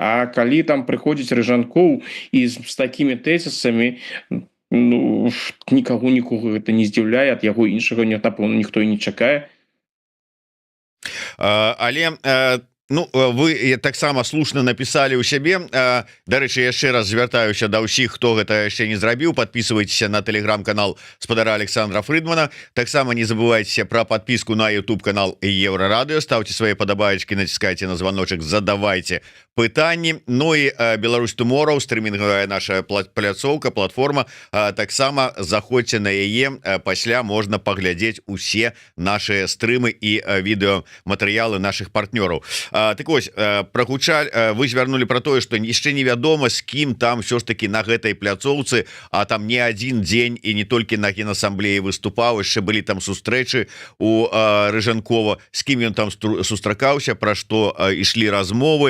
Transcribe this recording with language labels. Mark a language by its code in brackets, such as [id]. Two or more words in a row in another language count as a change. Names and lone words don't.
[be] А калі там прыходзіць Рыжанкоў і з такімі тэзісамі, ну нікога гэта не здзіўляе, ад яго іншага напэўна ніхто і не чакае. Але ну вы таксама слушна написали у сябе. Дарэчы, яшчэ раз звяртаюся да ўсіх, хто гэта яшчэ не зрабіў. [ru] Подписывайтеся на телеграм-канал спадара Александра Фрыдмана. Таксама не забывайте про подписку на YouTube канал Еврорадио. Ставьте свои подобаечки, натискайте на звоночек, задавайте пытанні. [be] Ну і Беларусь Tomorrow, стрімінгавая наша пляцоўка, платформа, таксама заходзьце на яе, пасля можна паглядзець усе наши стрымы і відэаматэрыялы наших партнёраў. Так вось, вы звярнулі про тое, што яшчэ невядома, з кім там [ru] все ж таки [be] на гэтай пляцоўцы, а там не адзін дзень і не толькі на генасамблеі выступаў, яшчэ былі там сустрэчы у Рыжанкова, з кім ён там сустракаўся, пра што ішлі размовы.